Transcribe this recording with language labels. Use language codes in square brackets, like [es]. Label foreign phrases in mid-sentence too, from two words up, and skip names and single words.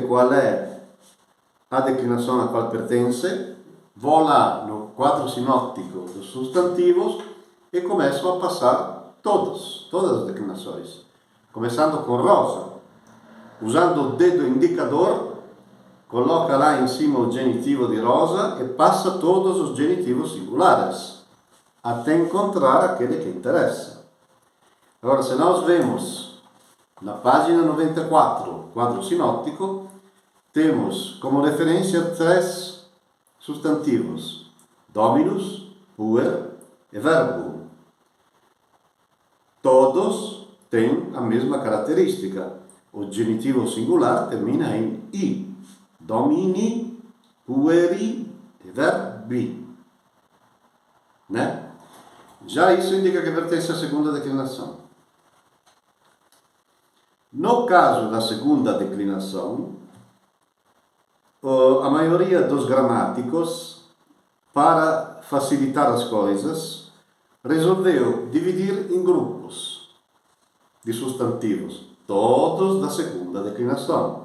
[pt] qual é a declinação a qual pertence, vou lá no quadro sinóptico dos substantivos e começo a passar todas as declinações, começando com rosa, usando o dedo indicador, coloca lá em cima o genitivo de rosa e passa todos os genitivos singulares, até encontrar aquele que interessa. Agora, se nós vemos na página 94, quadro sinóptico, temos como referência 3 substantivos: [la] dominus, puer e verbo. [pt] Todos têm a mesma característica. O genitivo singular termina em I. [la] Domini, pueri e verbi. [pt] Né? Já isso indica que pertence à segunda declinação. No caso da segunda declinação, a maioria dos gramáticos, para facilitar as coisas, resolveu dividir em grupos de substantivos, todos da segunda declinação.